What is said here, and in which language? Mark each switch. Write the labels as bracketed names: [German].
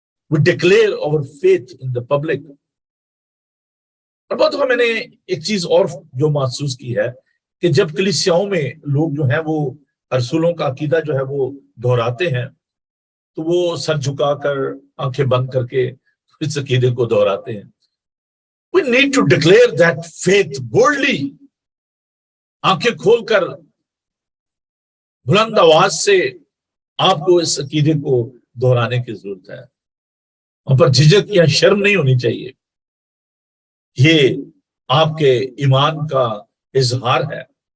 [English] We declare our faith in the public. [Hindi] और बहुत दफा मैंने एक चीज और जो महसूस की है कि जब कलीसियाओं में लोग जो है वो रसूलों का अकीदा जो है वो दोहराते हैं, तो वो सर झुकाकर, आंखें बंद करके इस अकीदे को दोहराते हैं। [English] We need to declare that faith boldly. [Hindi] आंखें खोलकर बुलंद आवाज से आपको इस अकीदे को दोहराने की जरूरत है। वहां पर झिझक या शर्म नहीं होनी चाहिए। ये आपके ईमान का इजहार है।